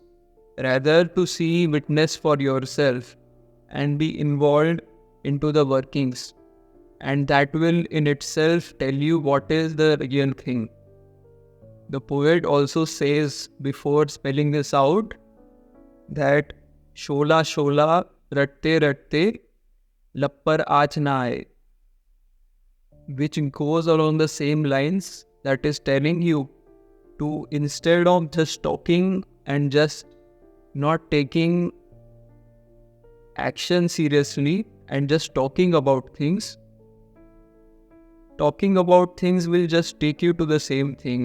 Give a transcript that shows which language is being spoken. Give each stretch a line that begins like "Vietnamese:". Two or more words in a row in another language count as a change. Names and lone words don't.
English: Rather to see, witness for yourself and be involved into the workings. And that will in itself tell you what is the real thing. The poet also says, before spelling this out, that
Punjabi: ਸ਼ੋਲਾ ਸ਼ੋਲਾ ਰੱਤੇ ਰੱਤੇ ਲੱਪੜ ਆਚ ਨਾ ਆਏ,
English: which goes along the same lines, that is telling you to, instead of just talking and just not taking action seriously and just talking about things will just take you to the same thing.